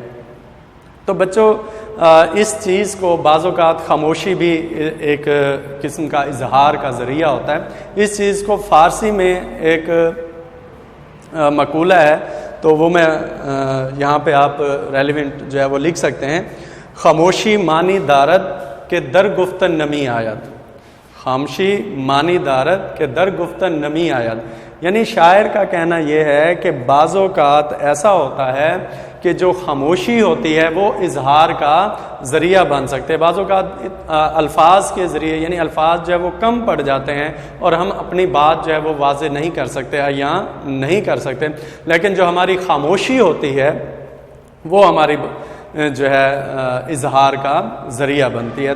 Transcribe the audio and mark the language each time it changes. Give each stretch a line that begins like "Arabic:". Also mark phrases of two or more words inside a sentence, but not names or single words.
Urdu: تو بچوں اس چیز کو بعض اوقات خاموشی بھی ایک قسم کا اظہار کا ذریعہ ہوتا ہے۔ اس چیز کو فارسی میں ایک مقولہ ہے، تو وہ میں یہاں پہ آپ ریلیونٹ جو ہے وہ لکھ سکتے ہیں:
Persian: خاموشی مانی دارد کہ در گفتن نمی آید۔ خاموشی مانی دارد کہ در گفتن نمی آید،
Urdu: یعنی شاعر کا کہنا یہ ہے کہ بعض اوقات ایسا ہوتا ہے کہ جو خاموشی ہوتی ہے وہ اظہار کا ذریعہ بن سکتے ہیں۔ بعض اوقات الفاظ کے ذریعے یعنی الفاظ جو ہے وہ کم پڑ جاتے ہیں اور ہم اپنی بات جو ہے وہ واضح نہیں کر سکتے یا نہیں کر سکتے، لیکن جو ہماری خاموشی ہوتی ہے وہ ہماری جو ہے اظہار کا ذریعہ بنتی ہے۔